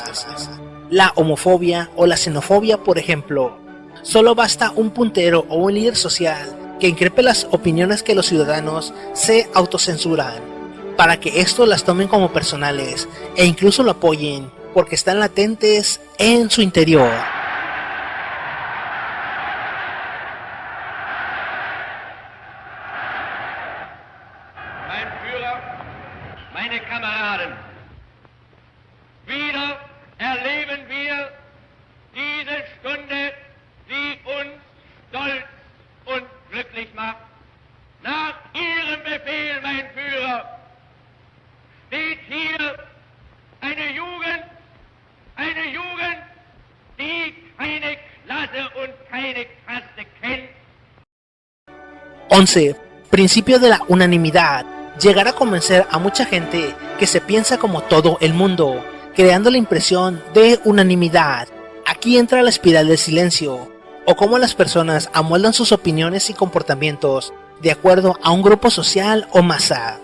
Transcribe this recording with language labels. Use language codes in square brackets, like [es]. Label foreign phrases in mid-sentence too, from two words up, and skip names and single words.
[es] La homofobia o la xenofobia, por ejemplo. Solo basta un puntero o un líder social que increpe las opiniones que los ciudadanos se autocensuran, para que estos las tomen como personales e incluso lo apoyen, porque están latentes en su interior. [de] Mein Führer, meine Kameraden, wieder erleben wir diese Stunde, die uns stolz und glücklich macht. Nach Ihrem Befehl, mein Führer, steht hier eine Jugend, die keine Klasse und keine Kaste kennt. [es] 11. Principio de la unanimidad. Llegar a convencer a mucha gente que se piensa como todo el mundo, creando la impresión de unanimidad. Aquí entra la espiral del silencio, o cómo las personas amoldan sus opiniones y comportamientos de acuerdo a un grupo social o masa.